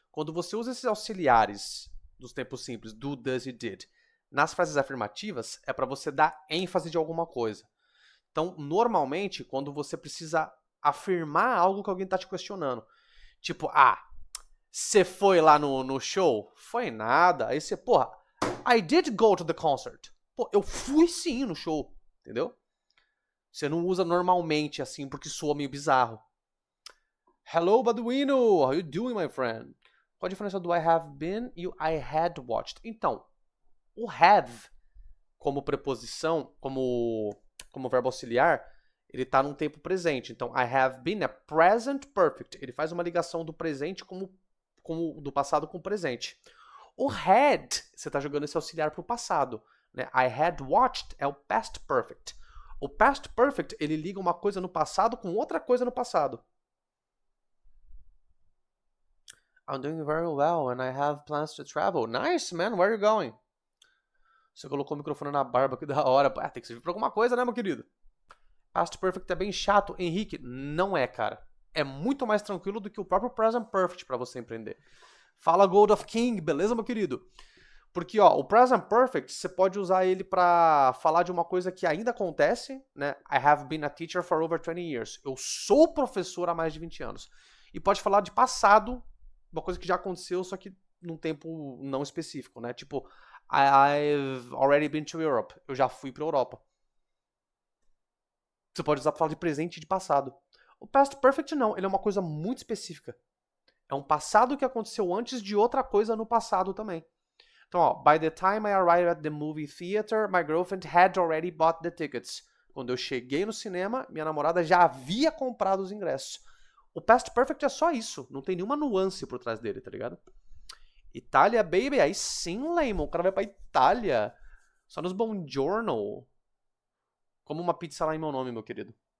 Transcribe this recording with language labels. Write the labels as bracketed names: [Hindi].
[Portuguese] Quando você usa esses auxiliares dos tempos simples, do, does e did, nas frases afirmativas, é para você dar ênfase de alguma coisa. Então, normalmente, quando você precisa afirmar algo que alguém está te questionando, tipo, você foi lá no show? Foi nada. Aí você, porra, [English] I did go to the concert. [Portuguese] Pô, eu fui sim no show, entendeu? Você não usa normalmente assim porque soa meio bizarro. [English] Hello, Baduino! How you doing, my friend? [Portuguese] Qual a diferença do [English] I have been [Portuguese] e o [English] I had watched? [Portuguese] Então, o have como preposição, como verbo auxiliar, ele está num tempo presente. Então, [English] I have been [Portuguese] é present perfect. Ele faz uma ligação do presente como do passado com o presente. O had, você está jogando esse auxiliar para o passado. Né? [English] I had watched [Portuguese] é o past perfect. O past perfect, ele liga uma coisa no passado com outra coisa no passado. [English] I'm doing very well and I have plans to travel. Nice, man. Where are you going? [Portuguese] Você colocou o microfone na barba, que da hora. Tem que servir pra alguma coisa, né, meu querido? Past perfect é bem chato. Henrique, não é, cara. É muito mais tranquilo do que o próprio present perfect pra você empreender. Fala Gold of King, beleza, meu querido? Porque, ó, o present perfect, você pode usar ele pra falar de uma coisa que ainda acontece, né? [English] I have been a teacher for over 20 years. [Portuguese] Eu sou professor há mais de 20 anos. E pode falar de passado, uma coisa que já aconteceu, só que num tempo não específico, né? Tipo, [English] I've already been to Europe. [Portuguese] Eu já fui pra Europa. Você pode usar pra falar de presente e de passado. O past perfect não, ele é uma coisa muito específica. É um passado que aconteceu antes de outra coisa no passado também. Então, ó, [English] by the time I arrived at the movie theater, my girlfriend had already bought the tickets. [Portuguese] Quando eu cheguei no cinema, minha namorada já havia comprado os ingressos. O past perfect é só isso, não tem nenhuma nuance por trás dele, tá ligado? Itália, baby, aí sim, Lemon, o cara vai pra Itália. Só nos Buongiorno. Como uma pizza lá em meu nome, meu querido.